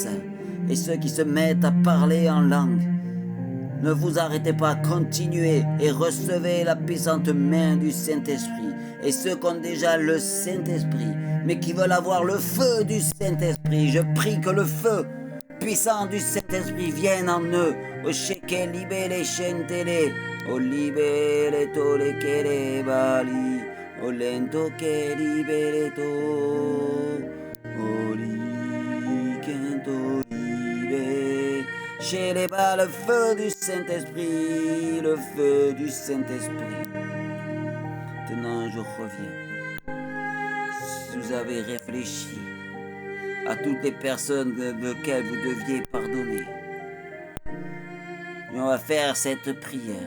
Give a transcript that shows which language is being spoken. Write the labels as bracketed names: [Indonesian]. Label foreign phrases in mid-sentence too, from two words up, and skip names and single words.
[French] Et ceux qui se mettent à parler en langue, ne vous arrêtez pas, continuez et recevez la puissante main du Saint-Esprit. Et ceux qui ont déjà le Saint-Esprit, mais qui veulent avoir le feu du Saint-Esprit, je prie que le feu puissant du Saint-Esprit vienne en eux. O sheke libere shentele, o libere tole kere bali, o lento ke libere to, o li kento libe. Chéléba, le feu du Saint-Esprit, le feu du Saint-Esprit. Maintenant, je reviens. Si vous avez réfléchi à toutes les personnes auxquelles vous deviez pardonner, et on va faire cette prière.